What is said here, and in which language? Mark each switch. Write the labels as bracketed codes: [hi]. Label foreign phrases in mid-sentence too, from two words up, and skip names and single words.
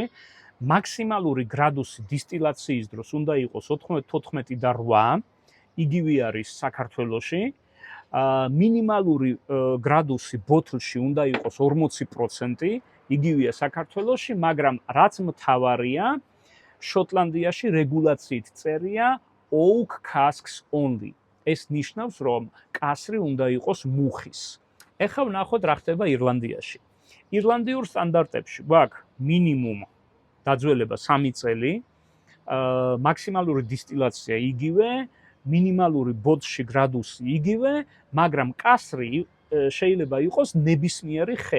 [ka] მაქსიმალური გრადუსი დისტილაციის დროს უნდა იყოს 94 და 8. იგივე არის საქართველოში. მინიმალური გრადუსი ბოთლში უნდა იყოს 40%, იგივეა საქართველოში, მაგრამ რაც მთავარია, შოტლანდიაში რეგულაციით წერია [en] oak casks only. [ka] ეს ნიშნავს, რომ კასრი უნდა იყოს მუხის. ეხლა ვნახოთ რა ხდება ირლანდიაში. ირლანდიურ სტანდარტებში გვაქვს მინიმუმ დაძველება 3 წელი, მაქსიმალური დისტილაცია იგივე, მინიმალური ბოთლში გრადუსი იგივე, მაგრამ კასრი შეიძლება იყოს ნებისმიერი ხე.